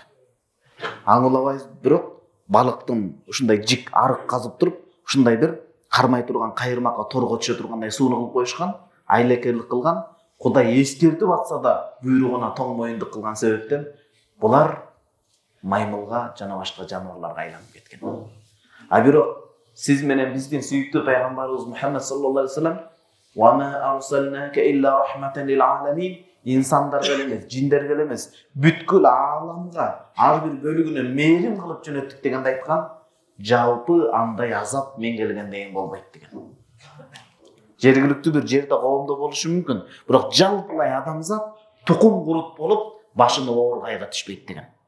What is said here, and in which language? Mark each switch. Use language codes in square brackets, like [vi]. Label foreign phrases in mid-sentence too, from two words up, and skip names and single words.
[ky] Аңуулабайбыз, бирок балыктын ушундай жик арык казып туруп, ушундай бир кармай турган кайырмакка торго түшө тургандай сууну кылып коюшкан, айлакерлик кылган. Кудай эскертип атса да буйругуна тоң моюндук кылган себептен булар маймылга жана башка жаныбарларга айланып кеткен. А бирок сиз менен биздин сүйүктүү пайгамбарыбыз Мухаммад [ar] صلى الله عليه وسلم "وما أرسلناك إلا رحمة للعالمين" [ky] инсандарга эмес, жиндерге эмес, бүткүл ааламга ар бир бөлүгүнө мээрим кылып жөнөттүк дегенде айткан, жалпы андай азап мен келгенден болбойт деген. Жергиликтүү бир жерде коомдо болушу мүмкүн, бирок жалпылай адамзат тукум курут болуп, башыны ооргайга түшпөйт деген.